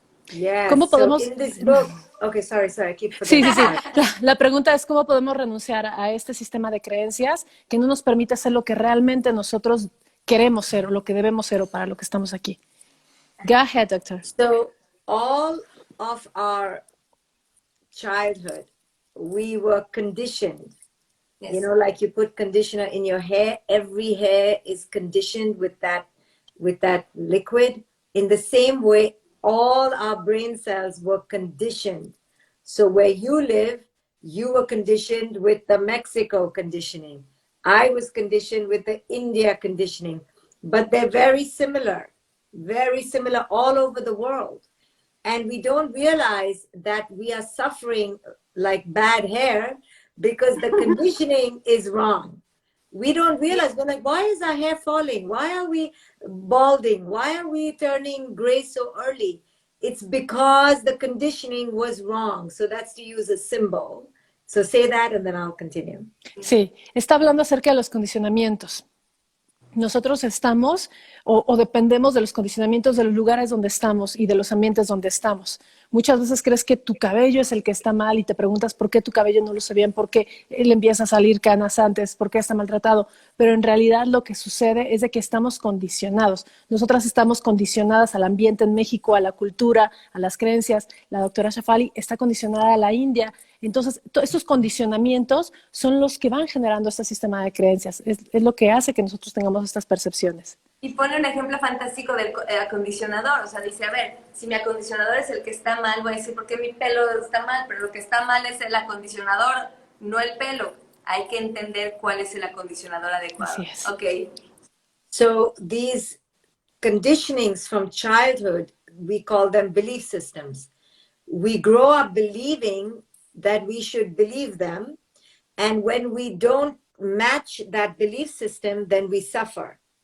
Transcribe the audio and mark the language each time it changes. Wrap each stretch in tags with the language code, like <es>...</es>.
<en>Yes.</en> <es>¿Cómo</es> <en>So</en> <es>podemos...</es> <en>in this book, okay, sorry, I keep</en> <es>Sí,</es> <en>forgetting.</en> <es>sí, sí. La pregunta es cómo podemos renunciar a este sistema de creencias que no nos permite ser lo que realmente nosotros queremos ser o lo que debemos ser o para lo que estamos aquí.</es> <en>Go ahead, doctor. So all of our childhood, we were conditioned. Yes. You know, like you put conditioner in your hair, every hair is conditioned with that liquid. In the same way, all our brain cells were conditioned. So where you live, you were conditioned with the Mexico conditioning. I was conditioned with the India conditioning, but they're very similar all over the world. And we don't realize that we are suffering like bad hair because the conditioning is wrong. We don't realize, we're like, why is our hair falling? Why are we balding? Why are we turning gray so early? It's because the conditioning was wrong. So that's to use a symbol. So say that and then I'll continue.</en> <es>Sí, está hablando acerca de los condicionamientos. Nosotros estamos o dependemos de los condicionamientos de los lugares donde estamos y de los ambientes donde estamos. Muchas veces crees que tu cabello es el que está mal y te preguntas por qué tu cabello no luce bien, por qué le empieza a salir canas antes, por qué está maltratado. Pero en realidad lo que sucede es de que estamos condicionados. Nosotras estamos condicionadas al ambiente en México, a la cultura, a las creencias. La doctora Shefali está condicionada a la India. Entonces, estos condicionamientos son los que van generando este sistema de creencias. Es lo que hace que nosotros tengamos estas percepciones. Y pone un ejemplo fantástico del acondicionador. O sea, dice, a ver, si mi acondicionador es el que está mal, voy a decir, ¿por qué mi pelo está mal? Pero lo que está mal es el acondicionador, no el pelo. Hay que entender cuál es el acondicionador adecuado. Así es.</es> <en>Okay. So these conditionings from childhood, we call them belief systems. We grow up believing that we should believe them. And when we don't match that belief system, then we suffer.</en>